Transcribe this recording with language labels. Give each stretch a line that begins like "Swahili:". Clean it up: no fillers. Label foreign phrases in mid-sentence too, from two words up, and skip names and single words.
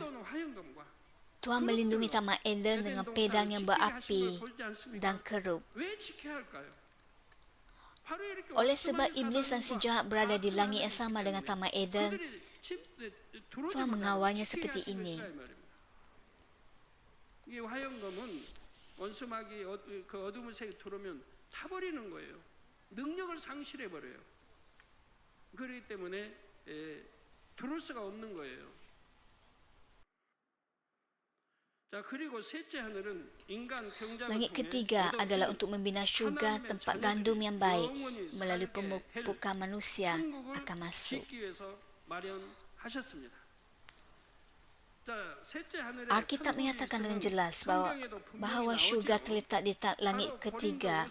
Malay: Tuhan melindungi Taman Eden dengan pedang yang berapi dan kerup. Oleh sebab iblis dan si jahat berada di langit yang sama dengan Taman Eden, Tuhan mengawalnya seperti ini.
Korean: 능력을 상실해 버려요. 그렇기 때문에 들어올 수가 없는 거예요.
Malay: Langit ketiga adalah untuk membina syurga, tempat gandum yang baik melalui pemupukan manusia akan masuk. Alkitab menyatakan dengan jelas bahawa syurga terletak di langit ketiga.